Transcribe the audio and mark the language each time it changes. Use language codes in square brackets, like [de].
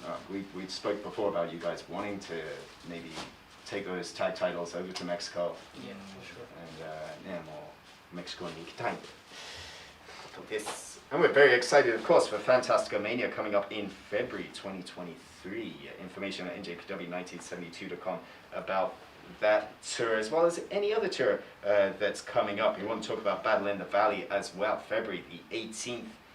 [en] We spoke before about you guys wanting to maybe take those tag titles over to Mexico. Yeah, for sure. And [ja] ね、もうメキシコに行きたいことです。 [en] And we're very excited, of course, for Fantastica Mania coming up in February 2023. Information at njpw1972.com about that tour, as well as any other tour that's coming up. We want to talk about Battle in the Valley as well, February the 18th.